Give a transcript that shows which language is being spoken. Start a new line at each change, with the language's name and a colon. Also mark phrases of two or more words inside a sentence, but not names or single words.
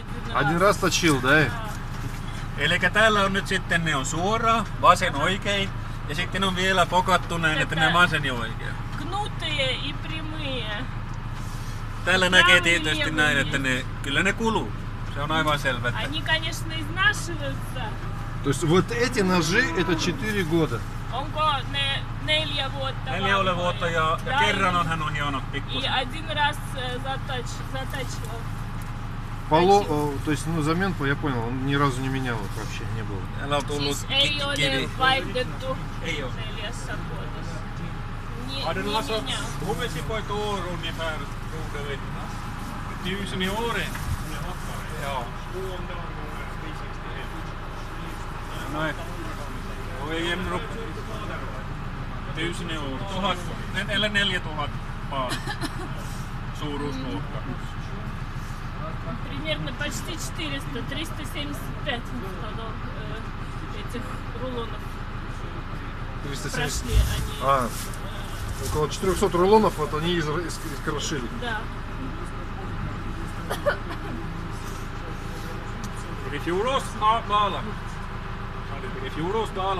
Russian: Один раз точил, да?
Finnish: Eli täällä on nyt sitten, ne on suoraan, vasen oikein, ja sitten on vielä pokattu näin, että ne vasen ja oikein.
Russian: Гнутые и прямые.
Finnish: Täällä näkee tietysti näin, että kyllä ne kuluu. Se on aivan selvä. Että
Russian: Они, конечно, изнашиваются. То есть вот эти ножи это 4 года.
Finnish: Onko ne 4 vuotta 4 vuotta ja kerran on hän on hionnut
Russian: И
Finnish: pikkusen.
Russian: один раз затачивал. То есть, ну, замен, я понял, он ни разу не менял их вообще, не было.
Finnish: Täällä on tullut Siis ei ole kivi. vaihdettu Ei ole. 4 vuodessa.
Swedish: Har du någon
Finnish: Niin,
Swedish: hur mycket på ett år ungefär gjorde vi? 1000 i året? Ja.
Finnish: Noin.
Swedish: Oi jämru. 1000 i år. 1000, eller 4000 par. Suuruusluokka.
Russian: примерно почти 400, 375 этих рулонов 370. прошли они. Около 400 рулонов, вот они искрошили. Да.
Swedish: I fjol års bala. I fjol års bala.